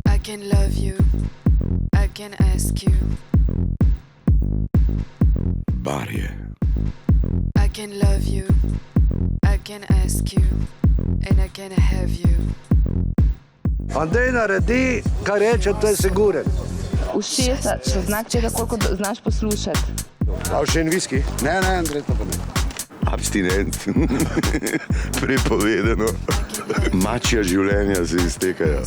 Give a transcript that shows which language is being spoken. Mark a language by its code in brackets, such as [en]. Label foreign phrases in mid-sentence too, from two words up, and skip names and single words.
[en] can love you, I can ask you. [sl] Barje. [en] I can love you, I can ask you, and I can have you. [sl] Andrej naredi, kar reče, to je siguren. Ušesa so znak tega, koliko znaš poslušati. A še en viski? Ne, Andrej, to pa ne. Abstinent. Prepovedano. Mačja življenja se iztekajo.